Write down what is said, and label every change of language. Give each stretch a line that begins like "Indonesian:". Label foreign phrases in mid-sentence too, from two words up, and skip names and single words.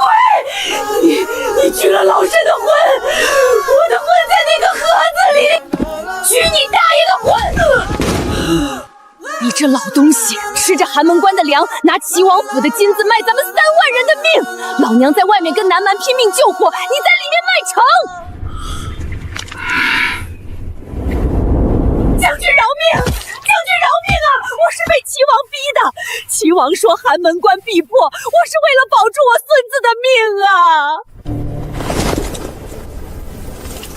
Chinese: 你取了老身的魂，我的魂在那個盒子裡，取你大爺的魂！你這老東西，吃着寒門關的糧，拿齊王府的金子賣咱們3萬人的命！老娘在外面跟南蠻拼命救火，你在裡面賣城！將軍饒命！將軍饒命啊！我是被齊王逼的。齊王說寒門關必破，我是為了保住我孫子的命啊！